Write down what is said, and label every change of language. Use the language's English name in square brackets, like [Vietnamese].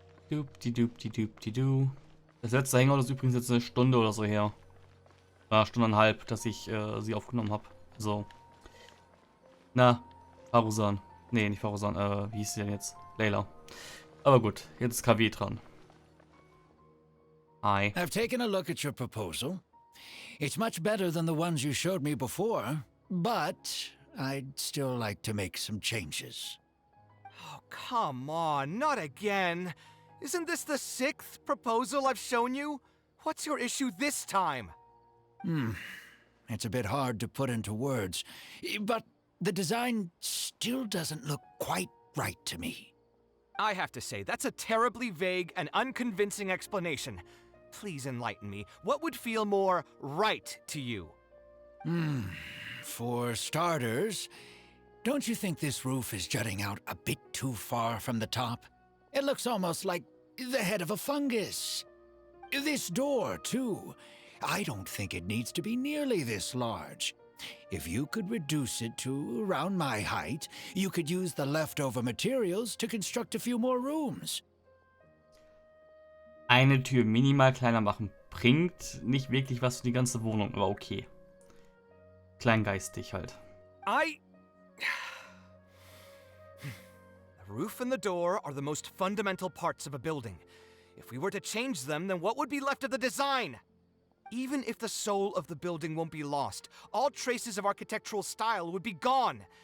[German] Dupdi-dupdi-dupdi-du. Das letzte Hangout ist übrigens jetzt eine Stunde oder so her. Stunde und halb, dass ich sie aufgenommen habe. So. Na, Farusan. Nee, nicht Farusan. Wie hieß sie denn jetzt? Layla. Aber gut, jetzt ist KW dran. [English] Hi. I've taken a look at your proposal. It's much better than the ones you showed me before, but I'd still like to make some changes. Oh, come on, not again. Isn't this the 6th proposal I've shown you? What's your issue this time? It's a bit hard to put into words, but the design still doesn't look quite right to me. I have to say, that's a terribly vague and unconvincing explanation. Please enlighten me. What would feel more right to you? For starters, don't you think this roof is jutting out a bit too far from the top? It looks almost like the head of a fungus. This door, too. I don't think it needs to be nearly this large. If you could reduce it to around my height, you could use the leftover materials to construct a few more rooms. [German] Eine Tür minimal kleiner machen bringt nicht wirklich was für die ganze Wohnung, aber okay. Kleingeistig halt. [English] The roof and the door are the most fundamental parts of a building. If we were to change them, then what would be left of the design? Even if the soul of the building won't be lost, all traces of architectural style would be gone.